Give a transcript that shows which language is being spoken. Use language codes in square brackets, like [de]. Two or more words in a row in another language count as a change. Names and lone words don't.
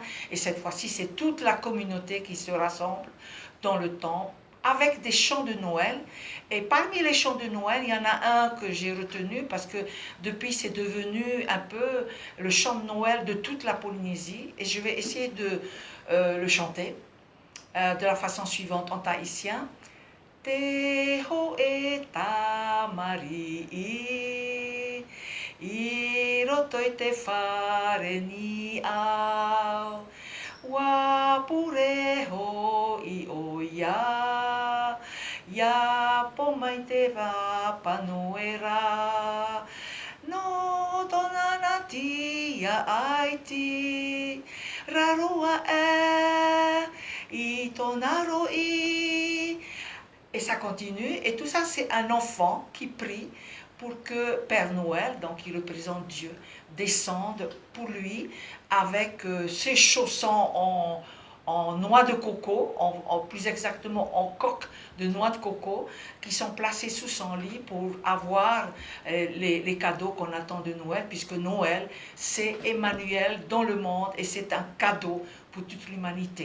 [fr] Et cette fois-ci, c'est toute la communauté qui se rassemble dans le temple avec des chants de Noël. Et parmi les chants de Noël, il y en a un que j'ai retenu parce que depuis, c'est devenu un peu le chant de Noël de toute la Polynésie. Et je vais essayer de le chanter de la façon suivante en tahitien. [ty] Te ho e tamari I roto I te whare ni au Wa pureho I o ia Ia po mai te rapa noera No tonana tia aiti Rarua I tonaro I. [fr] Et ça continue, et tout ça c'est un enfant qui prie pour que Père Noël, donc qui représente Dieu, descende pour lui avec ses chaussons en noix de coco, plus exactement en coque de noix de coco, qui sont placés sous son lit pour avoir les cadeaux qu'on attend de Noël, puisque Noël c'est Emmanuel dans le monde et c'est un cadeau pour toute l'humanité.